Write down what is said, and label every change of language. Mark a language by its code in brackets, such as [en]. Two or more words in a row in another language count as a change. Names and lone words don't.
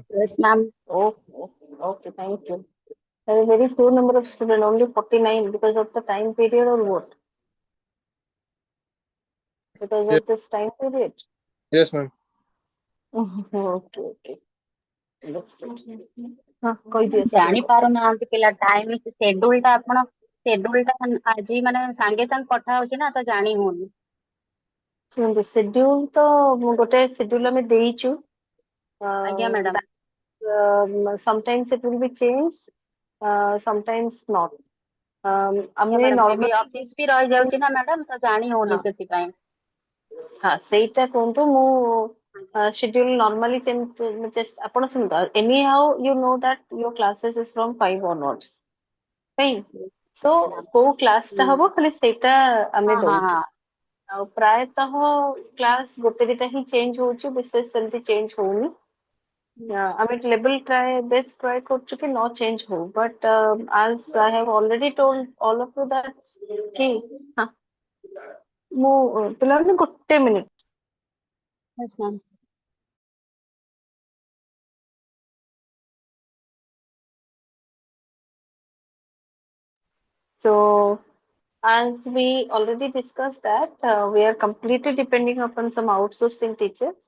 [en] Yes, ma'am. Okay, thank you. There is a very few number of students, only 49, because of the time period or what? Because Yes, of this time period. yes, ma'am. Okay. Let's କହିଦିଅ [or] ଜାଣି ପାରୁନାହାନ୍ତି ପିଲା ଟାଇମ ସେଡ୍ୟୁଲ ଟା ଆପଣ ସେଡ୍ୟୁଲ ଟା ଆଜି ମାନେ ସାଙ୍ଗେ ସାଙ୍ଗେ ପଠା ହଉଛି ନା ତ ଜାଣି ହଉନି। ଶୁଣନ୍ତୁ ସେଡ୍ୟୁଲ ତ ଗୋଟେ ସେଡ୍ୟୁଲ ଆମେ ଦେଇଛୁ ଆଜ୍ଞା ମ୍ୟାଡାମ। [en] sometimes it will be changed, sometimes not. [or] ଆଜ୍ଞା ଆମେ ମ୍ୟାଡାମ ଏବେ [en] normally [or] ଅଫିସ ବି ରହିଯାଉଛି ନା ମ୍ୟାଡାମ ତ ଜାଣି ହଉନି ସେଥିପାଇଁ। ହଁ ସେଇଟା କୁହନ୍ତୁ ମୁଁ [en] schedule normally just [or] ଆପଣ ଶୁଣନ୍ତୁ [en] anyhow you know that your classes is from 5 onwards right? [or] So କୋଉ କ୍ଲାସ ଟା ହବ ଖାଲି ସେଇଟା ଆମେ ହଁ ହଁ ଦଉଛୁ ହଁ। ଆଉ ପ୍ରାୟତଃ କ୍ଲାସ ଗୋଟେ ଦିଟା ହିଁ ଚେଞ୍ଜ ହଉଛି ବିଶେଷ ସେମିତି ଚେଞ୍ଜ ହଉନି ଆମେ [en] level best try [or] କରୁଛୁ କି ନ ଚେଞ୍ଜ ହଉ ବଟ୍ [en] as I have already told all of you that [or] କି ମୁଁ ପିଲାମାନେ ଗୋଟେ ମିନିଟ [en] Yes, ma'am. so as we already discussed that we are completely depending upon some outsourcing teachers.